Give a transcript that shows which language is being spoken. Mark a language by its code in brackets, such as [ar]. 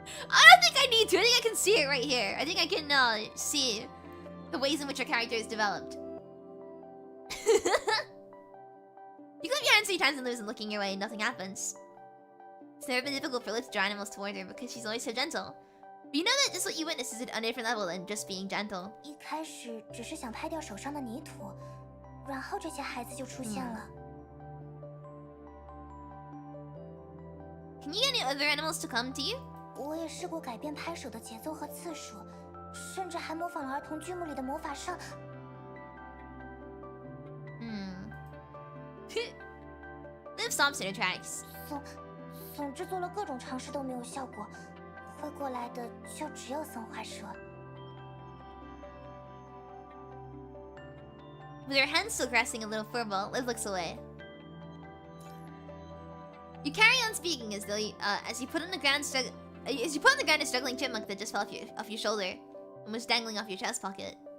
[en] I don't think I need to. I think I can see it right here. I think I can see the ways in which your character is developed. You clap your hands 3 times and Liv isn't looking your way and nothing happens. It's never been difficult for Liv to draw animals toward her because she's always so gentle. But you know that just what you witness is on a different level than just being gentle. [zh] 一开始只是想拍掉手上的泥土，然后这些孩子就出现了。 [en] Can you get any other animals to come to you? [zh] 我也试过改变拍手的节奏和次数，甚至还模仿了儿童剧目里的魔法圣。 [en] Liv stomps in her tracks. [zh] 总之做了各种尝试都没有效果，会过来的就只有森花蛇。 [en] With her hand still caressing a little furball, Liv looks away. You carry on speaking as though as you put on the ground a struggling chipmunk that just fell off your shoulder and was dangling off your chest pocket.